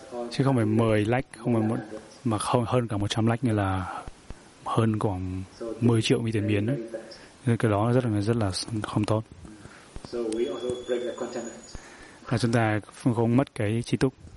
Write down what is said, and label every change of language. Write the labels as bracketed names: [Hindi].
[Vietnamese] Chứ không phải 10 lakh, không phải một, mà không hơn cả 100 lakh, như là hơn khoảng 10 triệu mỹ tiền biến. Nên cái đó rất là không tốt. [English] So we also break the contentment. [Vietnamese] Và chúng ta không mất cái trí túc.